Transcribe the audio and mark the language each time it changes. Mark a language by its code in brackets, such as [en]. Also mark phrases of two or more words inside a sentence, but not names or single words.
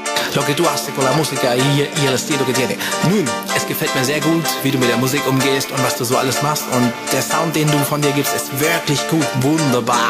[es] Lo que tú haces con la música y el estilo que tiene. [de] Nun, es gefällt mir sehr gut, wie du mit der Musik umgehst und was du so alles machst. Und der Sound, den du von dir gibst, ist wirklich gut, wunderbar.